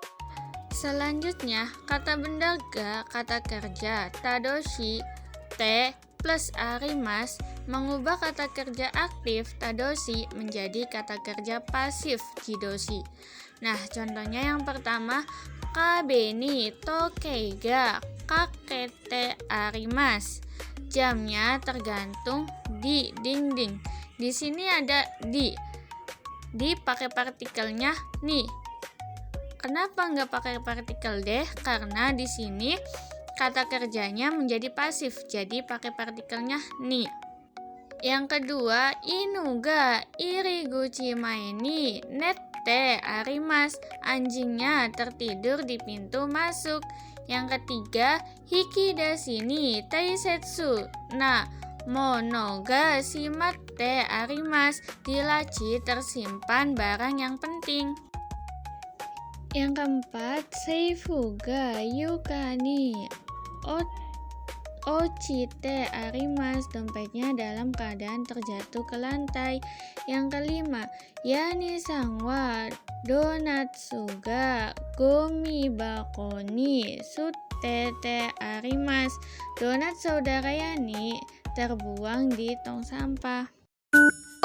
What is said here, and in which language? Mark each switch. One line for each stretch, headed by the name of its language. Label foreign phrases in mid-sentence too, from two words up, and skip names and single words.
Indonesian: Selanjutnya, kata benda ga, kata kerja tadoshi, te plus arimasu, mengubah kata kerja aktif tadoshi menjadi kata kerja pasif jidoshi. Nah, contohnya yang pertama,
Japanese: 壁に時計が掛けてあります,
Indonesian: jamnya tergantung di dinding. Di sini ada di pakai partikelnya ni. Kenapa nggak pakai partikel deh? Karena di sini kata kerjanya menjadi pasif, jadi pakai partikelnya ni. Yang kedua,
Japanese: 犬が入口前に寝てあります.
Indonesian: Anjingnya tertidur di pintu masuk. Yang ketiga,
Japanese: 引き出しに大切な物がしまってあります.
Indonesian: Di laci tersimpan barang yang penting. Yang keempat,
Japanese: 財布が床に落ちてあります.
Indonesian: Dompetnya dalam keadaan terjatuh ke lantai. Yang kelima,
Japanese: ヤニさんはドーナツがゴミ箱に捨ててあります.
Indonesian: Donat saudara Yani terbuang di tong sampah.